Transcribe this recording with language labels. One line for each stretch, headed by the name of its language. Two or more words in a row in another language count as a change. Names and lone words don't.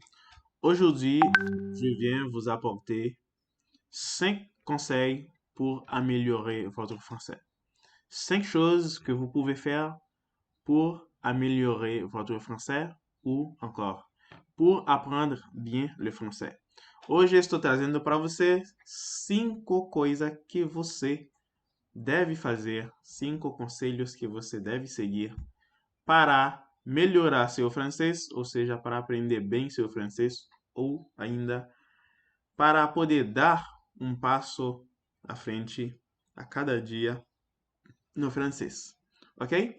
French: Aujourd'hui, je viens vous apporter 5 conseils pour améliorer votre français. 5 choses que vous pouvez faire pour améliorer votre français ou encore pour apprendre bien le français.
Portuguese: Hoje estou trazendo para você 5 coisas que você deve fazer, 5 conselhos que você deve seguir para melhorar seu francês, ou seja, para aprender bem seu francês, ou ainda para poder dar um passo à frente a cada dia no francês, ok?